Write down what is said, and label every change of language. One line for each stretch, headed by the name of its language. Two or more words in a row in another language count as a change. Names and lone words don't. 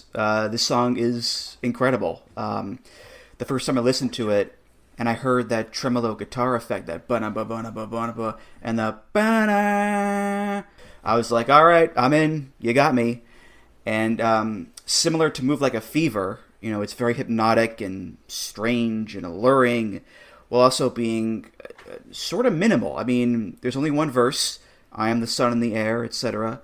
English: This song is incredible. The first time I listened to it, and I heard that tremolo guitar effect, that ba-na-ba-ba-na-ba-ba-na-ba, and the ba-na, I was like, all right, I'm in, you got me. And similar to Move Like a Fever, it's very hypnotic and strange and alluring, while also being sort of minimal. I mean, there's only one verse, I am the sun in the air, etc.